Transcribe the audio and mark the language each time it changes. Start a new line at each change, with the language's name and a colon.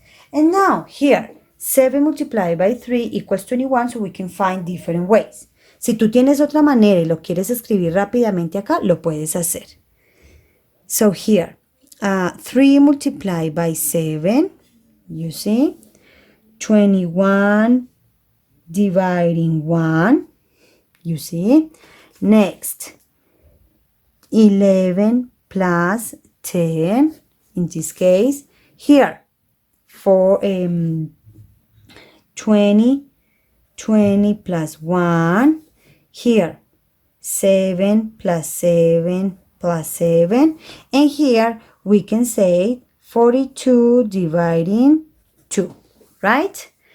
English: And now, here, 7 multiplied by 3 equals 21, so we can find different ways.
Spanish: Si tú tienes otra manera y lo quieres escribir rápidamente acá, lo puedes hacer.
English: So here, 3 multiplied by 7, you see, 21 dividing 1, you see. Next, 11 plus 10, in this case, here, for 20 plus 1, here, 7 plus 7 plus 7, and here we can say 42 dividing 2, right?